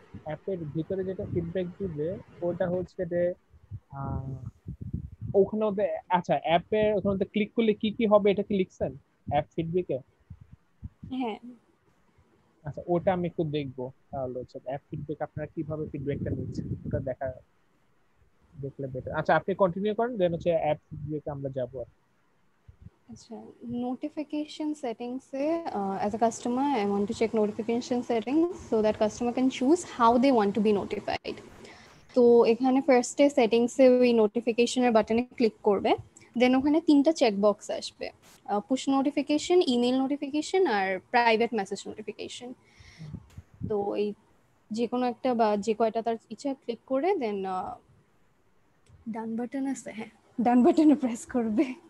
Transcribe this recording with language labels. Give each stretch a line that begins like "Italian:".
Bangla: অ্যাপের ভিতরে যেটা ফিডব্যাক দিবে ওটা হচ্ছে যে ওখানে ওদের আচ্ছা অ্যাপে ওখানে ক্লিক করলে কি কি হবে এটা কি লিখছেন অ্যাপ ফিডব্যাকে? হ্যাঁ আচ্ছা, ওটা আমি একটু দেখবো তাহলে হচ্ছে অ্যাপ ফিডব্যাক আপনারা কিভাবে ফিডব্যাকটা নিচ্ছেন ওটা দেখলে বেটার। আচ্ছা, আপনি কন্টিনিউ করেন, দেন হচ্ছে অ্যাপ ফিডব্যাকে আমরা যাবো।
English: আচ্ছা, notification settings से as a customer I want to check notification settings so that customer can choose how they want to be notified.
Bangla: তো এখানে ফার্স্টে সেটিংসে ওই নোটিফিকেশনের বাটনে ক্লিক করবে, দেন ওখানে তিনটা চেক বক্স আসবে, পুশ নোটিফিকেশন, ইমেল নোটিফিকেশন আর প্রাইভেট মেসেজ নোটিফিকেশন। তো এই যে কোনো একটা বা যে কয়টা তার ইচ্ছা ক্লিক করে দেন ডান বাটন আছে, হ্যাঁ ডান বাটনে প্রেস করবে।